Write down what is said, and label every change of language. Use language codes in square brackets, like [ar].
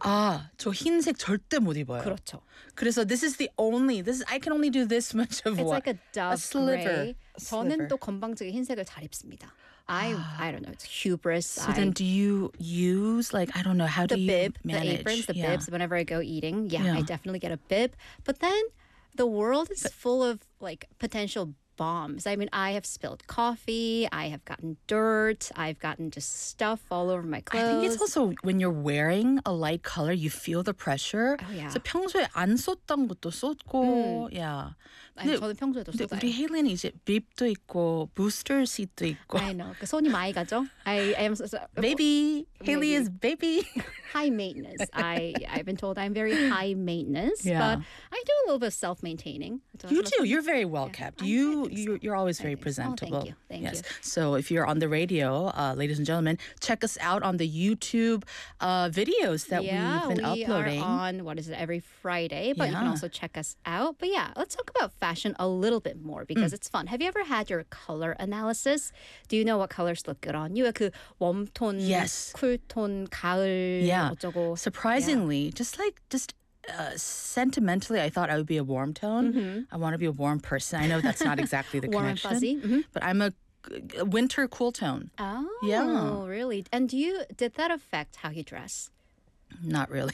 [ko] 아, 저 흰색 절대 못 입어요. 그렇죠. [en] 그래서 I can only do this much of it's what? It's like a dove a sliver. Gray. A sliver. [ko] 저는 또 건방지게 흰색을 잘 입습니다. [en] I don't know. It's hubris. So then do you use, like, I don't know, how do you bib, manage? The aprons, the bibs, whenever I go eating. I definitely get a bib. But then the world is full of, like, potential bombs. I mean, I have spilled coffee. I have gotten dirt. I've gotten just stuff all over my clothes. I think it's also when you're wearing a light color, you feel the pressure. Oh, yeah. [ko] So 평소에 안 썼던 것도 썼고, 저는 평소에도 썼어요. 근데 우리 헤일리는 이제 빕도 있고, 부스터 시트도 있고. [en] I know. [ko] 그 손이 많이 가죠? [en] I am so baby. Hailey is baby. High maintenance. I've been told I'm very high maintenance. Yeah. But I do a little bit of self-maintaining. You do. You're very well-kept. Yeah. You're always very presentable. Oh, thank you. Thank you. So if you're on the radio, ladies and gentlemen, check us out on the YouTube videos that we've been uploading. Yeah, we are on, what is it, every Friday. But you can also check us out. But yeah, let's talk about fashion a little bit more because it's fun. Have you ever had your color analysis? Do you know what colors look good on you? [ko] 그 웜톤, 쿨톤, 가을, 어쩌고. [en] Surprisingly, sentimentally, I thought I would be a warm tone. Mm-hmm. I want to be a warm person. I know that's not exactly the warm connection. Warm fuzzy. Mm-hmm. But I'm a winter cool tone. Oh, really? And did that affect how you dress? Not really.